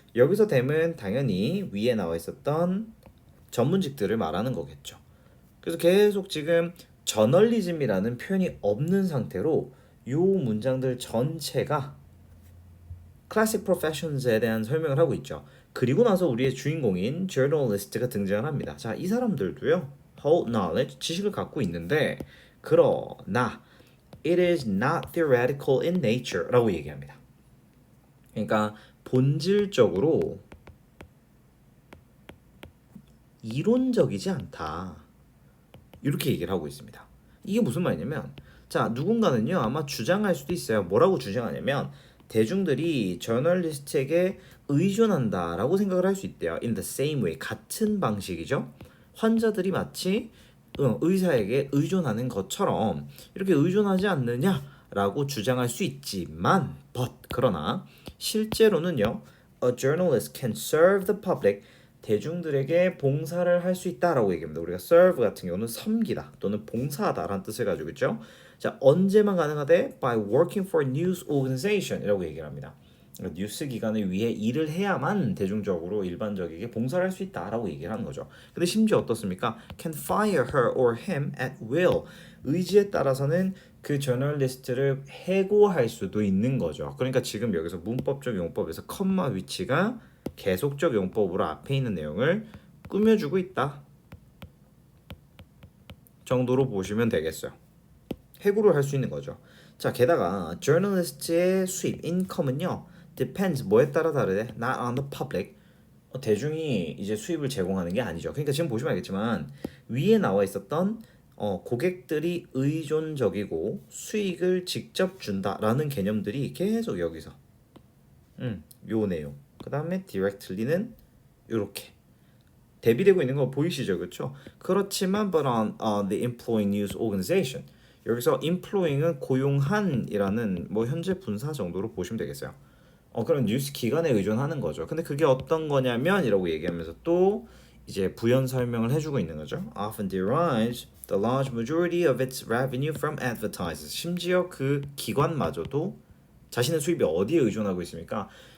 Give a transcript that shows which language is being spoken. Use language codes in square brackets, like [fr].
[ko] 여기서 됨은 당연히 위에 나와 있었던 전문직들을 말하는 거겠죠. 그래서 계속 지금 저널리즘이라는 표현이 없는 상태로 요 문장들 전체가 클래식 프로페셔널에 대한 설명을 하고 있죠. 그리고 나서 우리의 주인공인 journalist가 등장을 합니다. 자, 이 사람들도요. [en] hold knowledge, [ko] 지식을 갖고 있는데 그러나 [en] it is not theoretical in nature [ko] 라고 얘기합니다. 그러니까 본질적으로 이론적이지 않다. 이렇게 얘기를 하고 있습니다. 이게 무슨 말이냐면 자, 누군가는요 아마 주장할 수도 있어요. 뭐라고 주장하냐면 대중들이 저널리스트에게 의존한다라고 생각을 할 수 있대요. [en] In the same way, [ko] 같은 방식이죠. 환자들이 마치 의사에게 의존하는 것처럼 이렇게 의존하지 않느냐라고 주장할 수 있지만, 그러나 실제로는요, [en] a journalist can serve the public. [ko] 대중들에게 봉사를 할 수 있다라고 얘기합니다. 우리가 serve 같은 경우는 섬기다 또는 봉사하다라는 뜻을 가지고 있죠. 자, 언제만 가능하대? [en] By working for a news organization [ko] 이라고 얘기를 합니다. 그러니까 뉴스 기관을 위해 일을 해야만 대중적으로 일반적에게 봉사를 할 수 있다라고 얘기를 하는 거죠. 근데 심지어 어떻습니까? [en] Can fire her or him at will. [ko] 의지에 따라서는 그 저널리스트를 해고할 수도 있는 거죠. 그러니까 지금 여기서 문법적 용법에서 컴마 위치가 계속적 용법으로 앞에 있는 내용을 꾸며주고 있다 정도로 보시면 되겠어요. 해고를 할 수 있는 거죠. 자, 게다가 저널리스트의 수입, 인컴은요 depends, 뭐에 따라 다르대? [en] Not on the public. [ko] 대중이 이제 수입을 제공하는 게 아니죠. 그러니까 지금 보시면 알겠지만 위에 나와 있었던 고객들이 의존적이고 수익을 직접 준다라는 개념들이 계속 여기서 요 내용. 그 다음에 directly는 이렇게 대비되고 있는 거 보이시죠, 그렇죠? 그렇지만 [en] but on the employing news organization [ko] 여기서 employing은 고용한이라는 뭐 현재 분사 정도로 보시면 되겠어요. 그런 뉴스 기관에 의존하는 거죠. 근데 그게 어떤 거냐면이라고 얘기하면서 또 이제 부연 설명을 해주고 있는 거죠. [en] Often derives the large majority of its revenue from advertisers. [ko] 심지어 그 기관마저도 자신의 수입이 어디에 의존하고 있습니까?